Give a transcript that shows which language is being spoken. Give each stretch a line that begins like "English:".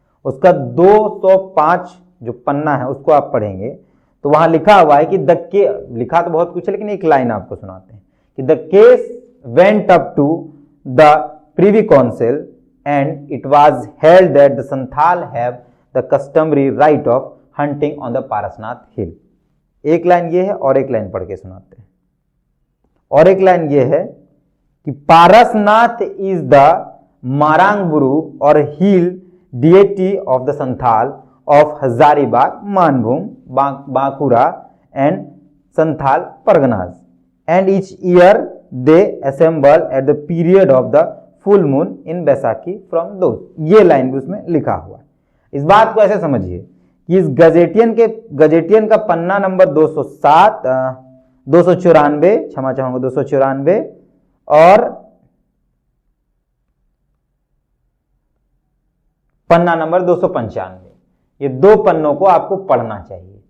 Hindi: उसका 205 जो पन्ना है उसको आप पढ़ेंगे तो वहां लिखा हुआ है कि लिखा तो बहुत कुछ है, लेकिन एक लाइन आपको सुनाते हैं कि
English: The case went up to the privy council and it was held that the Santhal have the customary right of hunting on the Parasnath hill.
Hindi: एक लाइन ये है और एक लाइन पढ़ के सुनाते हैं। और एक लाइन ये है कि
English: Parasnath is the Marang Buru और hill deity of the Santhal of Hazaribagh, Manbhum, Bankura and Santhal Parganas, and each year they assemble at the period of the full moon in Baisakhi from those।
Hindi: ये लाइन भी उसमें लिखा हुआ है। इस बात को ऐसे समझिए कि इस गजेटियन का पन्ना नंबर 207, 294, क्षमा चाहूंगा 294 और पन्ना नंबर 295, ये दो पन्नों को आपको पढ़ना चाहिए।